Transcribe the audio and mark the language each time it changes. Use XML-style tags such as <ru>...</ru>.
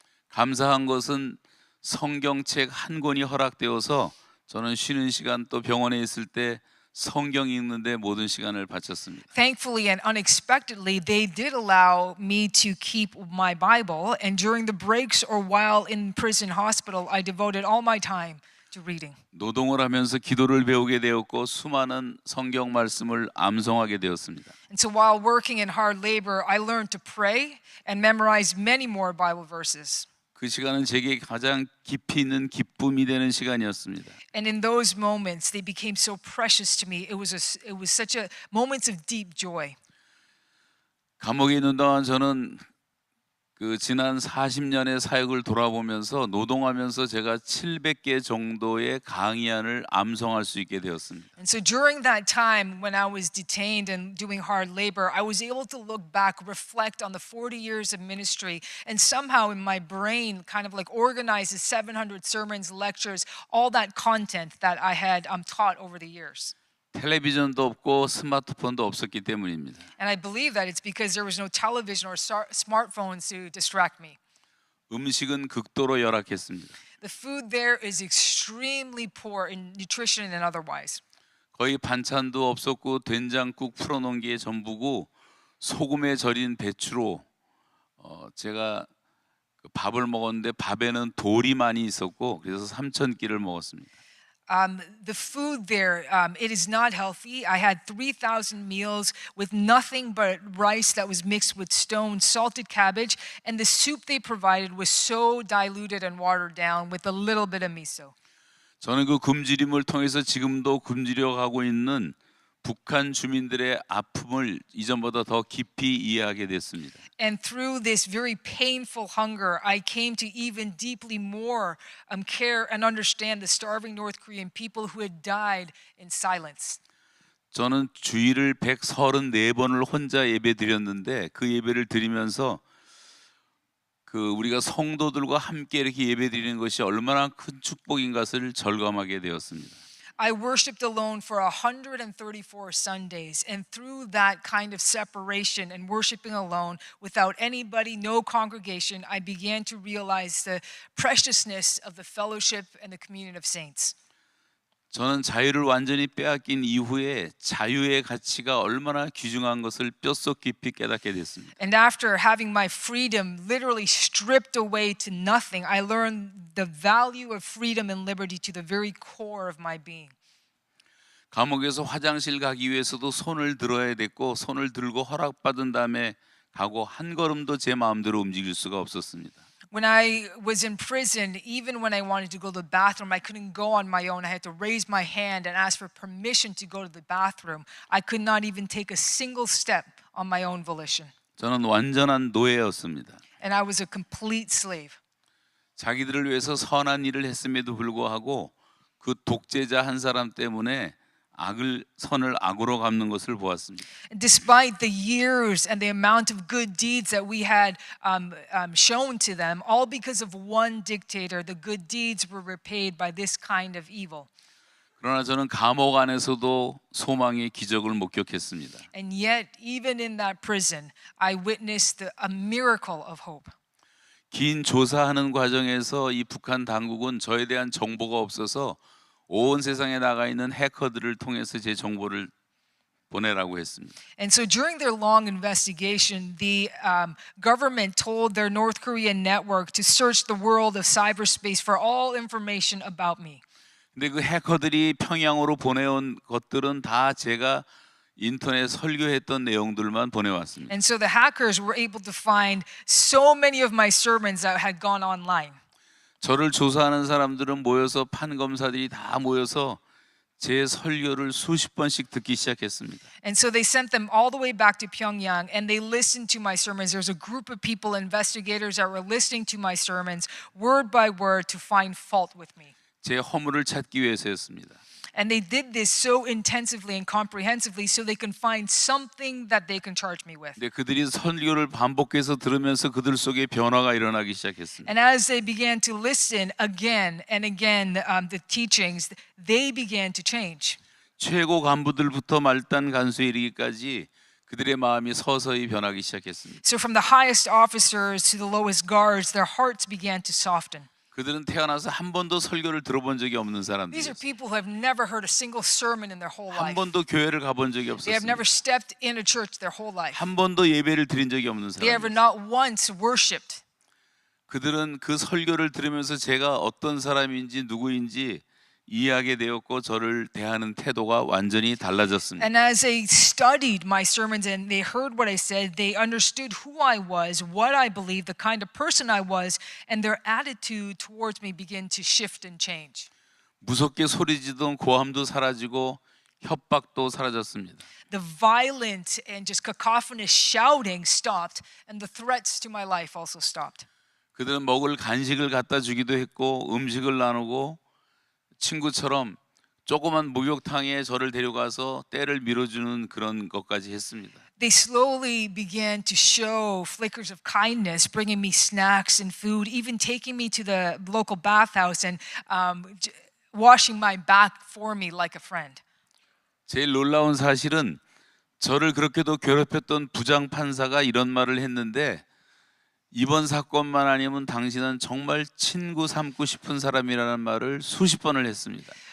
<ko>감사한 것은 성경책 한 권이 허락되어서 저는 쉬는 시간 또 병원에 있을 때 성경 읽는데 모든 시간을 바쳤습니다.</ko> <en>Thankfully and unexpectedly, they did allow me to keep my Bible, and during the breaks or while in prison hospital, I devoted all my time to reading.</en> <ko>노동을 하면서 기도를 배우게 되었고 수많은 성경 말씀을 암송하게 되었습니다.</ko> <en>And so while working in hard labor, I learned to pray and memorize many more Bible verses.</en> <ko>그 시간은 제게 가장 깊이 있는 기쁨이 되는 시간이었습니다.</ko> <en>And in those moments, they became so precious to me. It was such a moments of deep joy.</en> <ko>감옥에 있는 동안 저는 그 지난 40년의 사역을 돌아보면서 노동하면서 제가 700개 정도의 강의안을 암송할 수 있게 되었습니다.</ko> <en>And so during that time when I was detained and doing hard labor, I was able to look back, reflect on the 40 years of ministry, and somehow in my brain kind of like organize the 700 sermons, lectures, all that content that I had taught over the years.</en> <ko>텔레비전도 없고 스마트폰도 없었기 때문입니다.</ko> <en>And I believe that it's because there was no television or smartphones to distract me.</en> <ko>음식은 극도로 열악했습니다.</ko> <en>The food there is extremely poor in nutrition and otherwise.</en> <ko>거의 반찬도 없었고 된장국 풀어놓은 게 전부고 소금에 절인 배추로 제가 밥을 먹었는데 밥에는 돌이 많이 있었고 그래서 3,000끼를 먹었습니다.</ko> <en>The food there, it is not healthy. I had 3,000 meals with nothing but rice that was mixed with stone, salted cabbage, and the soup they provided was so diluted and watered down with a little bit of miso.</en> <ko>저는 그 굶주림을 통해서 지금도 굶주려 가고 있는 북한 주민들의 아픔을 이전보다 더 깊이 이해하게 됐습니다.</ko> <en>And through this very painful hunger, I came to even deeply more care and understand the starving North Korean people who had died in silence.</en> <ko>저는 주일을 134번을 혼자 예배 드렸는데 그 예배를 드리면서 그 우리가 성도들과 함께 이렇게 예배 드리는 것이 얼마나 큰 축복인 것을 절감하게 되었습니다.</ko> <en>I worshiped alone for 134 Sundays, and through that kind of separation and worshiping alone without anybody, no congregation, I began to realize the preciousness of the fellowship and the communion of saints.</en> <ko>저는 자유를 완전히 빼앗긴 이후에 자유의 가치가 얼마나 귀중한 것을 뼛속 깊이 깨닫게 됐습니다.</ko> <en>And after having my freedom literally stripped away to nothing, I learned the value of freedom and liberty to the very core of my being.</en> <ko>감옥에서 화장실 가기 위해서도 손을 들어야 됐고 손을 들고 허락받은 다음에 가고 한 걸음도 제 마음대로 움직일 수가 없었습니다.</ko> <en>When I was in prison, even when I wanted to go to the bathroom, I couldn't go on my own. I had to raise my hand and ask for permission to go to the bathroom. I could not even take a single step on my own volition.</en> <ko>저는 완전한 노예였습니다.</ko> <en>And I was a complete slave.</en> <ko>자기들을 위해서 선한 일을 했음에도 불구하고 그 독재자 한 사람 때문에 선을 악으로 갚는 것을 보았습니다.</ko> <en>Despite the years and the amount of good deeds that we had shown to them, all because of one dictator, the good deeds were repaid by this kind of evil.</en> <ko>그러나 저는 감옥 안에서도 소망의 기적을 목격했습니다.</ko> <en>And yet, even in that prison, I witnessed a miracle of hope.</en> <ko>긴 조사하는 과정에서 이 북한 당국은 저에 대한 정보가 없어서 온 세상에 나가 있는 해커들을 통해서 제 정보를 보내라고 했습니다.</ko> <en>And so during their long investigation, the government told their North Korean network to search the world of cyberspace for all information about me.</en> <ko>근데 그 해커들이 평양으로 보내온 것들은 다 제가 인터넷 설교했던 내용들만 보내왔습니다.</ko> <en>And so the hackers were able to find so many of my sermons that had gone online.</en> <ko>저를 조사하는 사람들은 모여서 판검사들이 다 모여서 제 설교를 수십 번씩 듣기 시작했습니다.</ko> <en>And so they sent them all the way back to Pyongyang and they listened to my sermons. There was a group of people, investigators that were listening to my sermons word by word to find fault with me.</en> <ko>제 허물을 찾기 위해서였습니다.</ko> <en>And they did this so intensively and comprehensively so they can find something that they can charge me with.</en> <ko>근데 그들이 설교를 반복해서 들으면서 그들 속에 변화가 일어나기 시작했습니다.</ko> <en>And as they began to listen again and again the teachings, they began to change.</en> <ko>최고 간부들부터 말단 간수에 이르기까지 그들의 마음이 서서히 변하기 시작했습니다.</ko> <en>So from the highest officers to the lowest guards, their hearts began to soften.</en> <ko>그들은 태어나서 한 번도 설교를 들어본 적이 없는</ko> <en>These are</en> <ko>사람들이었어요.</ko> <en>people who have never heard a single sermon in their whole</en> <ko>한 번도 교회를 가본 적이</ko> <en>They have never stepped in a church their whole life.</en> <ko>한 번도 예배를 드린 적이 없는</ko> <en>They have</en> <ko>사람들이었어요.</ko> <en>not once worshipped.</en> <ko>그들은 그 설교를 들으면서 제가 어떤 사람인지 누구인지 이해하게 되었고 저를 대하는 태도가 완전히 달라졌습니다.</ko> <en>And as they studied my sermons and they heard what I said, they understood who I was, what I believed, the kind of person I was, and their attitude towards me began to shift and change.</en> <ko>무섭게 소리지던 고함도 사라지고 협박도 사라졌습니다.</ko> <en>The violent and just cacophonous shouting stopped, and the threats to my life also stopped.</en> <ko>그들은 먹을 간식을 갖다 주기도 했고 음식을 나누고 친구처럼 조그만 목욕탕에 저를 데려가서 때를 밀어주는 그런 것까지 했습니다.</ko> <en>They slowly began to show flickers of kindness, bringing me snacks and food, even taking me to the local bathhouse and washing my back for me like a friend.</en> <ko>제일 놀라운 사실은 저를 그렇게도 괴롭혔던 부장 판사가 이런 말을 했는데 이번 사건만 아니면 당신은 정말 친구 삼고 싶은 사람이라는 말을 수십 번을 했습니다.</ko>